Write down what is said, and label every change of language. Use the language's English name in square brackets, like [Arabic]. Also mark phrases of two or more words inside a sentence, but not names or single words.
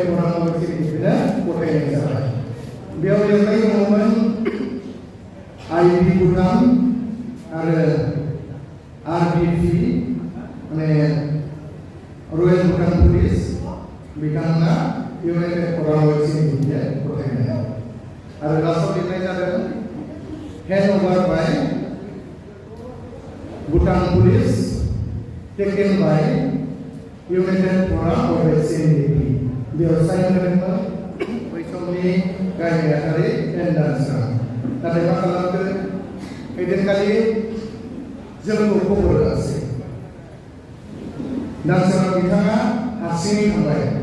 [Bodo] फराम अफ एनडिपिनो गथायनाय जाबाय बेयाव लिरनाय दङमोन आईबी भुटान आरो आरबीपी माने रयेल भुटान पुलिस बिथांमोना इउनाइटेड फराम अफ एनडिपिनो गथायनाय आरो लास्टआव लिरनाय जादों [English] hand over by Bhutan police taken by United Forum of NDP. [Bodo] Behaw साइन होदोंमोन बै समनि गाहाय नेतारि एनडार्जारा नाथाय मा खालामखो हैदिनखालि जोंखौ खबर होआसै डार्जारा बिथाङा हारसिङै थांबाय